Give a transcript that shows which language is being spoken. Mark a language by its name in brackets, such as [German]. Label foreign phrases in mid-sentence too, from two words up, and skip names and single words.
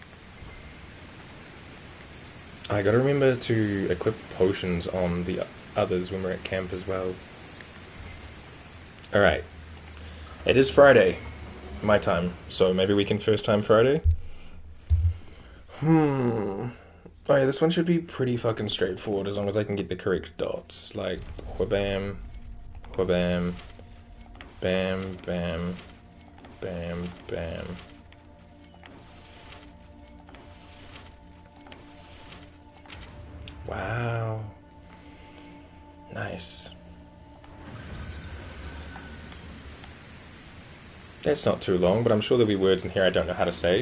[English] I gotta remember to equip potions on the others when we're at camp as well. Alright. It is Friday. My time. So maybe we can first time Friday? Oh yeah, this one should be pretty fucking straightforward as long as I can get the correct dots. Like, whabam, whabam, bam, bam, bam, bam. Wow. Nice. That's not too long, but I'm sure there'll be words in here I don't know how to say.